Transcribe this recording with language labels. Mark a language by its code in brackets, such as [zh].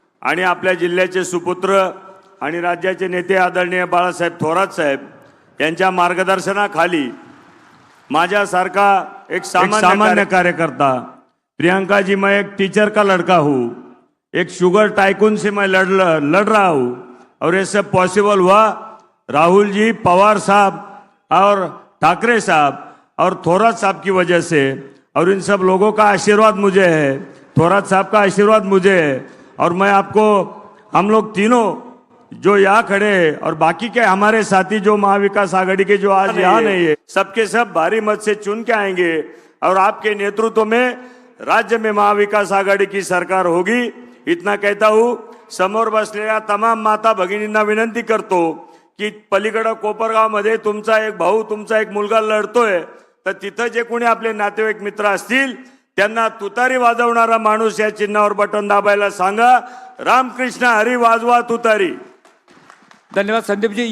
[mr] आणि आपल्या जिल्ह्याचे सुपुत्र आणि राज्याचे नेते आदरणीय बाळासाहेब थोरात साहेब यांच्या मार्गदर्शनाखाली माझ्यासारखा एक सामान्य कार्यकर्ता, [hi] प्रियंका जी, मैं एक टीचर का लड़का हूँ, एक शुगर टाइकून से मैं लड़ रहा हूँ और ये सब पॉसिबल हुआ राहुल जी, पवार साहब और ठाकरे साहब और थोरात साहब की वजह से. और इन सब लोगों का आशीर्वाद मुझे है, थोरात साहब का आशीर्वाद मुझे है. और मैं आपको, हम लोग तीनों जो यहाँ खड़े हैं और बाकी के हमारे साथी जो महाविकास आघाड़ी के जो आज यहाँ नहीं है, सबके सब भारी मत से चुन के आएंगे और आपके नेतृत्व में राज्य में महाविकास आघाड़ी की सरकार होगी. इतना कहता हूँ. [mr] समोर बसलेल्या तमाम माता भगिनींना विनंती करतो की पलीकडं कोपरगावमध्ये तुमचा एक भाऊ तुमचा एक मुलगा लढतोय, तर तिथं जे कोणी आपले नातेवाईक मित्र असतील त्यांना तुतारी वाजवणारा माणूस या चिन्हावर बटन दाबायला सांगा. रामकृष्ण हरी वाजवा तुतारी. धन्यवाद संदीपजी.